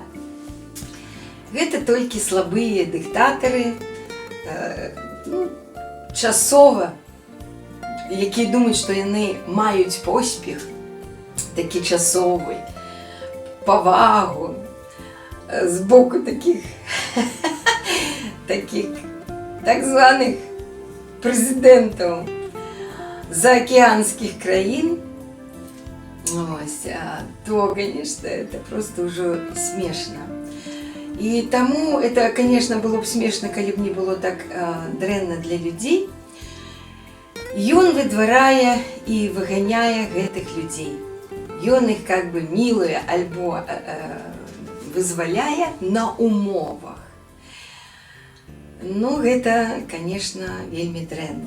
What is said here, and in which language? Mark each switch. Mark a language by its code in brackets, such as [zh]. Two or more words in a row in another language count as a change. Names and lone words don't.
[be] Гэта толькі слабыя дыктатары, часова, якія думаюць, што яны маюць поспех, такі часовы, павагу з боку такіх так званых прэзідэнтаў заакеанскіх краін, [ru] то, конечно, это просто уже смешно. И тому это, конечно, было бы смешно, [be] калі б не было так дрэнна для людзей. Ён выдварае і выганяе гэтых людзей. Ён іх [ru] как бы [be] мілуе альбо вызваляе на умовах. Ну, гэта, конечно, вельмі дрэнна.